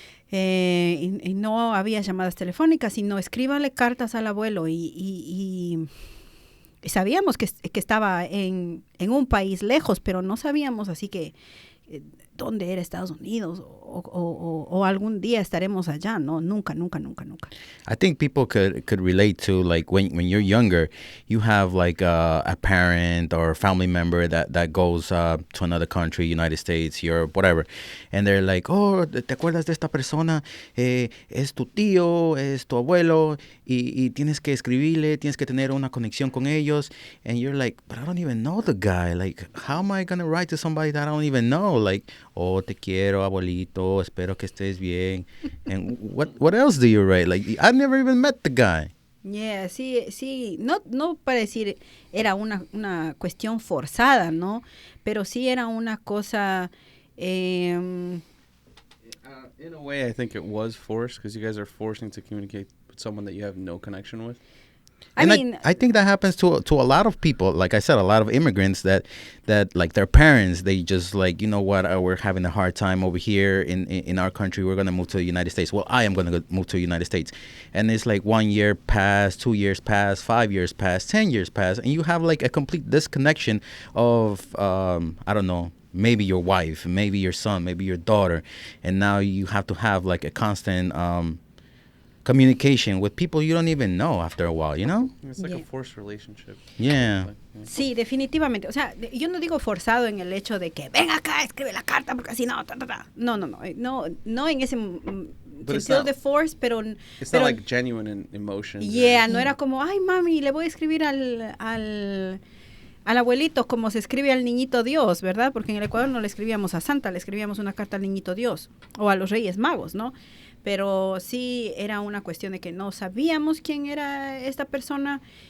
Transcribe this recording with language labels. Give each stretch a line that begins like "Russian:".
Spanish: Y no había llamadas telefónicas, sino escríbanle cartas al abuelo y sabíamos que estaba en un país lejos, pero no sabíamos así que dónde era Estados Unidos o algún día estaremos allá, ¿no? Nunca.
English: I think people could relate to, like, when you're younger, you have like a parent or a family member that goes to another country, United States, Europe, whatever, and they're like, oh,
Spanish: ¿te acuerdas de esta persona? Es tu tío, es tu abuelo, y tienes que escribirle, tienes que tener una conexión con ellos,
English: and you're like, but I don't even know the guy, like, how am I gonna write to somebody that I don't even know?
Spanish: Like, oh, te quiero, abuelito, espero que estés bien.
English: And what else do you write? Like, I've never even met the guy.
Spanish: Yeah, sí, no para decir era una cuestión forzada, ¿no? Pero sí era una cosa...
English: In a way, I think it was forced because you guys are forcing to communicate with someone that you have no connection with. I think that happens to a lot of people. Like I said, a lot of immigrants that like their parents, they just like, you know what, we're having a hard time over here in our country. We're going to move to the United States. Well, I am going to move to the United States. And it's like 1 year passed, 2 years passed, 5 years passed, 10 years passed. And you have like a complete disconnection of, I don't know, maybe your wife, maybe your son, maybe your daughter. And now you have to have like a constant communication with people you don't even know after a while, you know? It's like a forced relationship. Yeah.
Spanish: Sí, definitivamente. O sea, yo no digo forzado en el hecho de que ven acá, escribe la carta, porque así no, No en ese sentido de force, pero...
English: It's not like genuine in emotion.
Spanish: Yeah, no era como, ay, mami, le voy a escribir al abuelito como se escribe al niñito Dios, ¿verdad? Porque en el Ecuador no le escribíamos a Santa, le escribíamos una carta al niñito Dios o a los Reyes Magos, ¿no? Pero sí era una cuestión de que no sabíamos quién era esta persona.